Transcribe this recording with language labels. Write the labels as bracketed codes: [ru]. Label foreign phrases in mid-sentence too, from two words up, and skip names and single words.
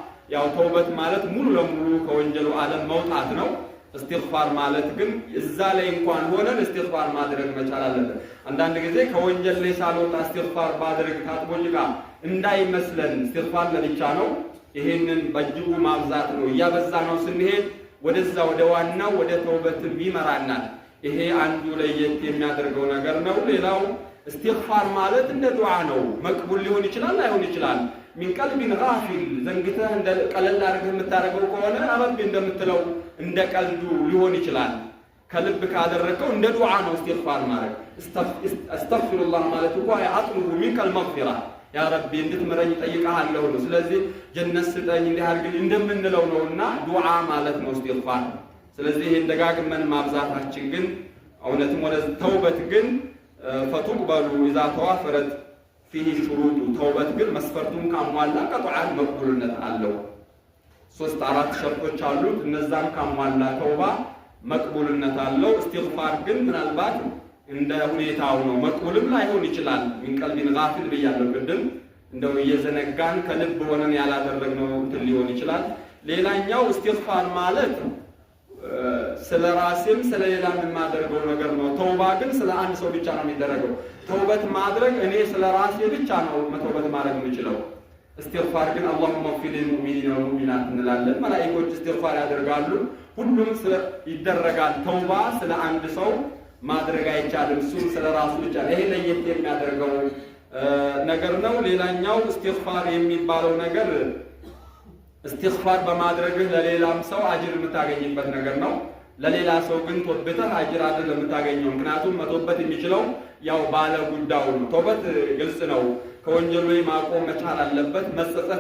[am] ተውበት ማለት ሙሉ ለሙሉ ከወንጀሉ ዓለም መውጣት ነው። استغفار ማለት ግን እዛ ላይ እንኳን ሆነን استغفار ማድረግ መቻል አለብን። አንዳንድ ጊዜ ከወንጀል ላይ ሳልወጣ استغفار ባድረግ ታጥቦኝ ጋር እንዳይመስለን استغفار ለብቻ ነው። ይሄንን በእጅጉ ማብዛት ነው። እያበዛ ነው ስንሄድ ወደዛ ወደ ዋናው ወደ ተውበት ይመራናል። ይሄ አንዱ ለየት የሚያደርገው ነገር ነው። ሌላው استغفار ማለት እንደ ዱዓ ነው። መቅቡል ሊሆን ይችላል አይሆን ይችላል። [ar] من قلب غافل [am] ዘንግተህ እንደ ቀለል አድርገህ የምታረገው ከሆነ አረብ እንደምትለው እንደ ቀልዱ ሊሆን ይችላል። ከልብ ካደረከው እንደ ዱዓ ነው استغفار ማለት። استغفرullah ማለት እኮ [ar] أطلب منك المغفرة يا ربي [am] እንድትምረኝ ጠይቀሃለሁ ነው። ስለዚህ ጀነት ስጠኝ እንዲህ አድርግልኝ እንደምንለው ነውና ዱዓ ማለት ነው استغفار። ስለዚህ ይሄን ደጋግመን ማብዛታችን ግን እውነትም ወደ ተውበት ግን [ar] فتقبل إذا توافرت فيه شروط [am] ተውበት ግን መስፈርቱን ካሟላ ቀጥዓን መቅቡልነት አለው። 3-4 ሸርጦች አሉት። እነዛን ካሟላ ተውባ መቅቡልነት አለው። استغفار ግን ምናልባት እንደ ሁኔታው ነው። መቅቡልም ላይሆን ይችላል። [ar] من قلب غافل [am] ብያለሁ ቅድም እንደው እየዘነጋን ከልብ ሆነን ያላደረግነው እንትን ሊሆን ይችላል። ሌላኛው استغفار ማለት ስለ ራሴም ስለ ሌላም የማደርገው ነገር ነው። ተውባ ግን ስለ አንድ ሰው ብቻ ነው የሚደረገው። ተውበት ማድረግ እኔ ስለ ራሴ ብቻ ነው መተውበት ማድረግ የምችለው። استغفار ግን [ar] اللهم اغفر للمؤمنين والمؤمنات [am] እንላለን። መላእክቶች استغفار ያደርጋሉ። ሁሉም ይደረጋል። ተውባ ስለ አንድ ሰው ማድረግ አይቻልም። እሱ ስለ ራሱ ብቻ ነው። ይሄ ለየት የሚያደርገው ነገር ነው። ሌላኛው استغفار የሚባለው ነገር استغفار በማድረግህ ለሌላም ሰው አጅር የምታገኝበት ነገር ነው። ለሌላ ሰው ግን ተውበትህ አጅር አይደለም የምታገኘው። ምክንያቱም መተውበት የሚችለው ያው ባለ ጉዳዩ ነው። ተውበት ግልጽ ነው። ከወንጀሉ ላይ ማቆም መቻል አለበት፣ መጸጸት